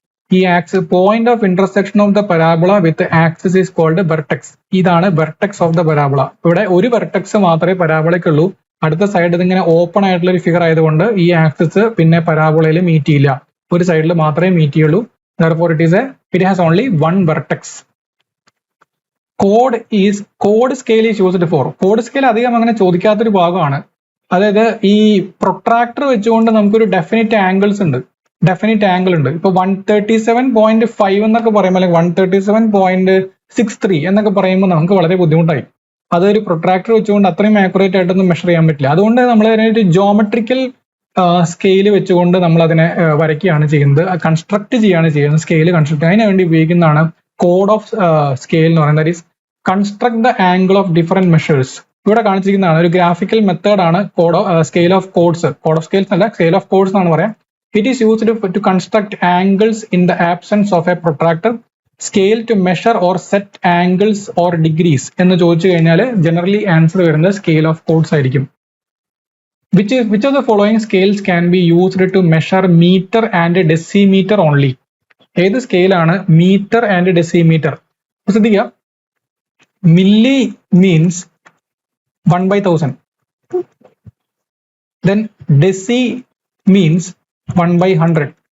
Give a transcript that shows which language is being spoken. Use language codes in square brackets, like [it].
[en] ഈ axis point of intersection of the parabola with axis is called vertex. [ml] ഇതാണ് vertex of the parabola. ഇവിടെ ഒരു vertex മാത്രമേ പരാബോളയ്ക്കുള്ളൂ. അടുത്ത സൈഡ് ഇതിങ്ങനെ ഓപ്പൺ ആയിട്ടുള്ള ഒരു ഫിഗർ ആയതുകൊണ്ട് ഈ ആക്സിസ് പിന്നെ പരാബോളയിൽ മീറ്റ് ചെയ്യില്ല, ഒരു സൈഡിൽ മാത്രമേ മീറ്റ് ചെയ്യുള്ളൂ. [en] Therefore it has only 1 vertex. Chord scale is used for. [ml] Chord scale അധികം അങ്ങനെ ചോദിക്കാത്തൊരു ഭാഗമാണ്. അതായത് ഈ പ്രൊട്രാക്ടർ വെച്ചുകൊണ്ട് നമുക്കൊരു ഡെഫിനിറ്റ് ആംഗിൾസ് ഉണ്ട്, ഡെഫിനിറ്റ് ആംഗിൾ ഉണ്ട്. ഇപ്പൊ 137.5 എന്നൊക്കെ പറയുമ്പോൾ, അല്ലെങ്കിൽ 137.63 എന്നൊക്കെ പറയുമ്പോൾ നമുക്ക് വളരെ ബുദ്ധിമുട്ടായി. അതൊരു പ്രൊട്രാക്ടർ വെച്ചുകൊണ്ട് അത്രയും ആക്യുറേറ്റ് ആയിട്ടൊന്നും മെഷർ ചെയ്യാൻ പറ്റില്ല. അതുകൊണ്ട് നമ്മൾ അതിനൊരു ജോമെട്രിക്കൽ സ്കെയിൽ വെച്ചുകൊണ്ട് നമ്മൾ അതിനെ വരയ്ക്കുകയാണ് ചെയ്യുന്നത്, കൺസ്ട്രക്ട് ചെയ്യുകയാണ് ചെയ്യുന്നത്. സ്കെയിൽ കൺസ്ട്രക്ട് അതിനു വേണ്ടി ഉപയോഗിക്കുന്നതാണ് കോഡ് ഓഫ് സ്കെയിൽ എന്ന് പറയുന്നത്. [en] That is construct the angle of different measures. [ml] ഇവിടെ കാണിച്ചിരിക്കുന്നതാണ് ഒരു ഗ്രാഫിക്കൽ മെത്തേഡാണ് scale of codes. Code of scales അല്ല, സ്കെയിൽ ഓഫ് കോഡ്സ് എന്നാണ് പറയാം. [en] It is used to construct angles in the absence of a protractor. Scale to measure or set angles or degrees [ml] എന്ന് ചോദിച്ചു കഴിഞ്ഞാൽ generally answer വരുന്നത് scale of codes ആയിരിക്കും. [en] which of the following scales can be used to measure meter and decimeter only? [ml] ഏത് സ്കെയിലാണ് metre and decimetre? ശ്രദ്ധിക്കുക, [en] Milli means 1/1000, then deci means 1/100.